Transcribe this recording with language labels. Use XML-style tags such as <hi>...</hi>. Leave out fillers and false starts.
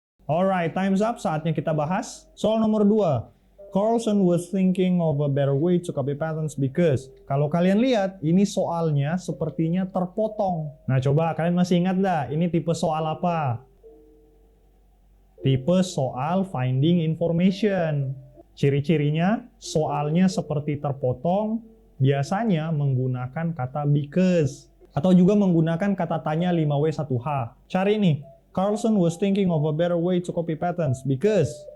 <en>Alright, time's up.</en> <id>Saatnya kita bahas soal nomor 2.</id> <en>Carlson was thinking of a better way to copy patterns because.</en> <id>Kalau kalian lihat, ini soalnya sepertinya terpotong. Nah, coba kalian masih ingat dah, ini tipe soal apa? Tipe soal finding information. Ciri-cirinya, soalnya seperti terpotong, biasanya menggunakan kata because. Atau juga menggunakan kata tanya 5W1H. Cari nih.</id> <en>Carlson was thinking of a better way to copy patterns because.</en>